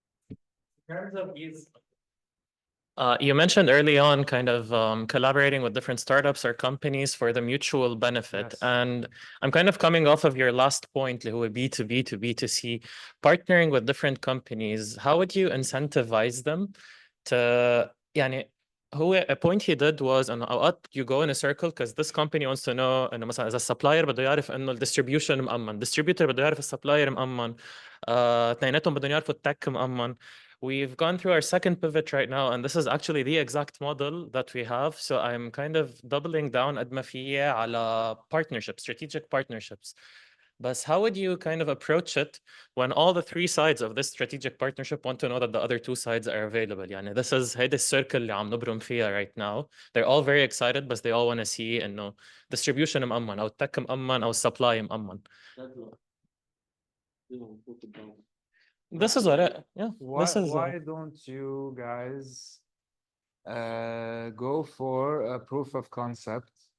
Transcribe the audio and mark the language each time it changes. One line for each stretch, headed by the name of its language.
English: In terms of these, you mentioned early on kind of collaborating with different startups or companies for the mutual benefit. Yes. And I'm kind of coming off of your last point,
Arabic: اللي هو
English: B2B to B2C, partnering with different companies. How would you incentivize them to, يعني, a point he did was
Arabic: انه اوقات
English: you go in a circle because this company wants to know
Arabic: انه مثلا اذا السبلاير بده يعرف انه الديستريبيوشن مأمن، distributor بده يعرف السبلاير مأمن، اثنيناتهم بدهم يعرفوا التك مأمن.
English: We've gone through our second pivot right now, and this is actually the exact model that we have. So I'm kind of doubling down
Arabic: قد ما في على
English: partnerships, strategic partnerships. But how would you kind of approach it when all the three sides of this strategic partnership want to know that the other two sides are available?
Arabic: يعني
English: this is
Arabic: هيدا السيركل اللي عم نبرم فيها
English: right now. They're all very excited, but they all want to see إنه distribution
Arabic: مأمن أو التك مأمن أو
English: supply مأمن. This is what Why don't you guys go for a proof of concept?